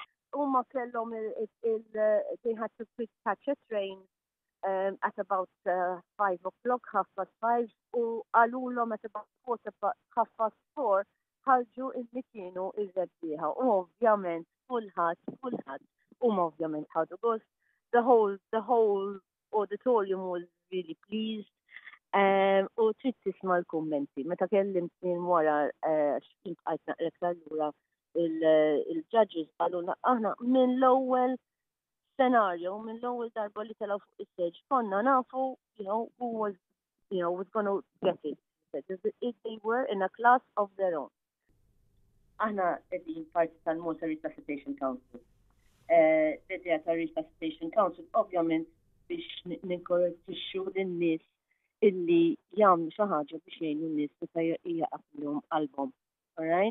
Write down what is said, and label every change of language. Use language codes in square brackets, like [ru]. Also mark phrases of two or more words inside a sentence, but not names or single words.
[mt] huma kellhom [en] they had to catch a train at about 5 o'clock, 5:30, [mt] u għalulhom [en] at about 4:30 [mt] ħarġu illi kienu ir-rebbieħa. U ovvjament kulħadd huma ovvjament ħadu gost. [en] The whole auditorium was really pleased. [mt] U trid tisma' l-kummenti. Meta kellimtni wara x'kien qajt naqrek allura il-judges qalulna aħna minn l-ewwel scenario, minn l-ewwel darba li telgħu fuq is-stage konna nafu, [en] who was going to get it. They were in a class of their own. [mt] Aħna qegħdin parti tal-Malta Resuscitation Council. L-idea tal-Resuscitation Council ovvjament biex ninkoraġġixxu lin-nies illi jagħmlu xi ħaġa biex jgħinu n-nies meta jaqaflhom qalbhom. [en] All right?